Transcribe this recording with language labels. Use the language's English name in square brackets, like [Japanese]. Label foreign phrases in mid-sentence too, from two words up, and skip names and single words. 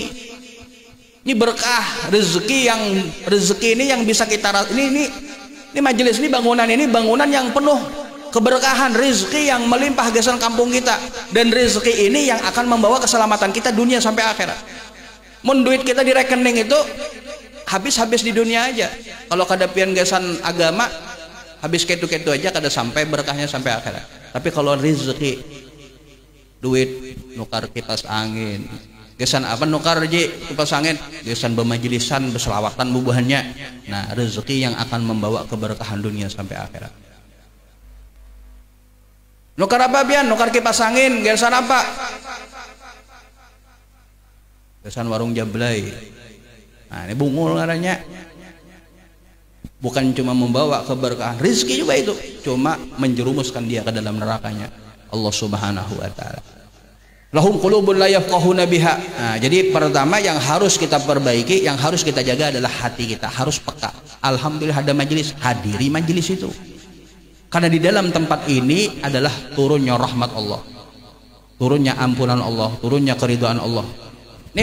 [Indonesian] Ini berkah rezeki ini yang bisa kita ini majelis ini bangunan yang penuh keberkahan, rezeki yang melimpah gesan kampung kita, dan rezeki ini yang akan membawa keselamatan kita dunia sampai akhirat. [Banjar] Mun duit kita di rekening itu habis di dunia aja. Kalau kada pian gesan agama, habis ketu-ketu aja, kada sampai berkahnya sampai akhirat. Tapi kalau rezeki, duit nukar kipas angin, gesan apa nukar je kipas angin, gesan bermajlisan berselawatan bubuhannya. [Indonesian] Nah, rezeki yang akan membawa keberkahan dunia sampai akhirat. [Banjar] Nukar apa pian? Nukar kipas angin, gesan apa? Gesan warung jablay. Nah, ini bungul ngaranya. [Indonesian] Bukan cuma membawa keberkahan, rezeki juga itu, cuma menjerumuskan dia ke dalam nerakanya Allah [Arabic] سبحانه وتعالى. لهم قلوب لا يفقهون بها. [Indonesian] Nah, jadi pertama yang harus kita perbaiki, yang harus kita jaga adalah hati kita, harus peka. Alhamdulillah ada majelis, hadiri majelis itu. Karena di dalam tempat ini adalah turunnya rahmat Allah, turunnya ampunan Allah, turunnya keridhaan Allah.